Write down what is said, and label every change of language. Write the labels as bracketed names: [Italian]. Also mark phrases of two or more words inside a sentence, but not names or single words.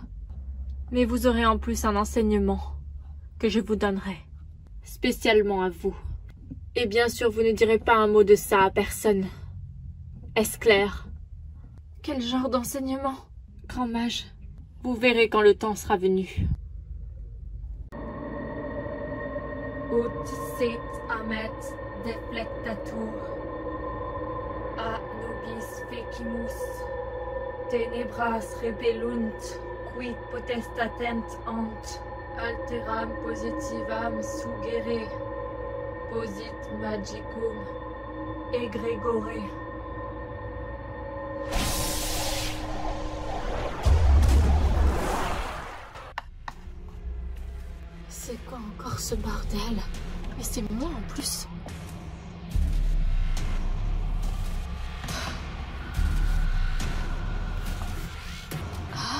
[French] Mais vous aurez en plus un enseignement que je vous donnerai, spécialement à vous. Et bien sûr, vous ne direz pas un mot de ça à personne. Est-ce clair? Quel genre d'enseignement, grand mage? Vous verrez quand le temps sera venu. [Latin] Ut sit amet deflectatur, a nobis fecimus, tenebras rebellunt, quid potestatent ant, alteram positivam sugere, posit magicum egregore. [French] C'est quoi encore ce bordel? Mais c'est moi en plus. Ah.